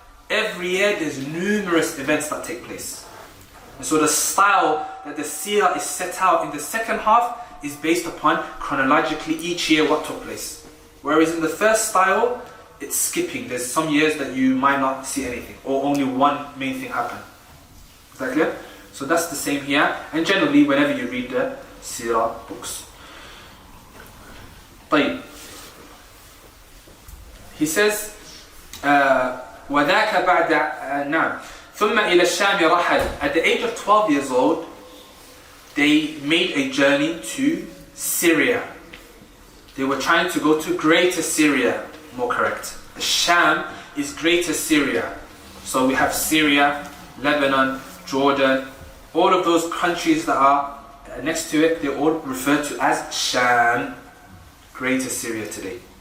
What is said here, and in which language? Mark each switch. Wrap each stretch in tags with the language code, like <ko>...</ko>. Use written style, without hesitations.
<en>Every year there's numerous events that take place. And so the style that the seerah is set out in the second half is based upon chronologically each year what took place. Whereas in the first style, it's skipping. There's some years that you might not see anything, or only one main thing happen. Is that clear? So that's the same here, and generally whenever you read the Seerah books.</en> <ar>طيب.</ar> <en>He says</en> <ar>وذاك بعد نعم ثم إلى الشام رحل.</ar> <en>At the age of 12 years old, they made a journey to Syria. They were trying to go to Greater Syria, more correct. The Sham is Greater Syria. So we have Syria, Lebanon, Jordan, all of those countries that are next to it, they're all referred to as Sham, Greater Syria today.</en>